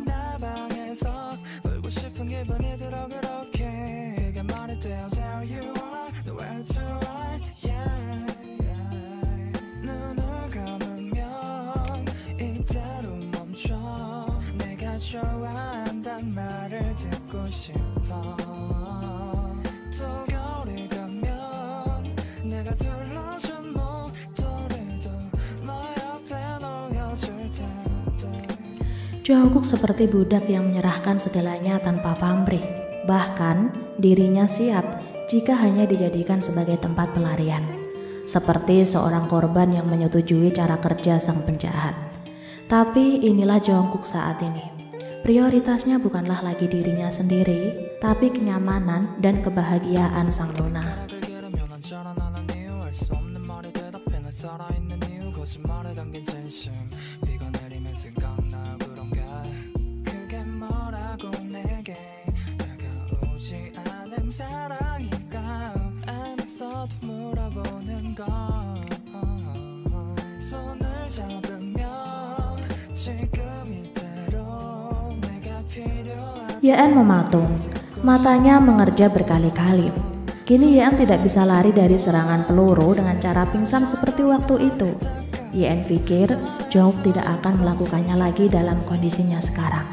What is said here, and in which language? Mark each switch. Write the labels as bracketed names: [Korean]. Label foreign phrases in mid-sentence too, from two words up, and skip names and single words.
[Korean] 내 방에서 울고 싶은 기분이 들어 그렇게 그게 말이 돼요 [English] There you are, nowhere to run, yeah, yeah. [Korean] 눈을 감으면 이대로 멈춰 내가 좋아한단 말을 듣고 싶어 또 겨울이 가면 내가 둘러준 목도리도 너의 [Indonesian] Jungkook seperti budak yang menyerahkan segalanya tanpa pamrih. Bahkan dirinya siap jika hanya dijadikan sebagai tempat pelarian. Seperti seorang korban yang menyetujui cara kerja sang penjahat. Tapi inilah Jungkook saat ini. Prioritasnya bukanlah lagi dirinya sendiri, tapi kenyamanan dan kebahagiaan sang nona. [Korean] 사랑일까 알면서도 물어보는 건 손을 잡으면 지금 이대로 내가 필요한 [Indonesian] Ye-eun mematung, matanya mengerja berkali-kali. Kini Ye-eun tidak bisa lari dari serangan peluru dengan cara pingsan seperti waktu itu. Ye-eun pikir Jungkook tidak akan melakukannya lagi dalam kondisinya sekarang.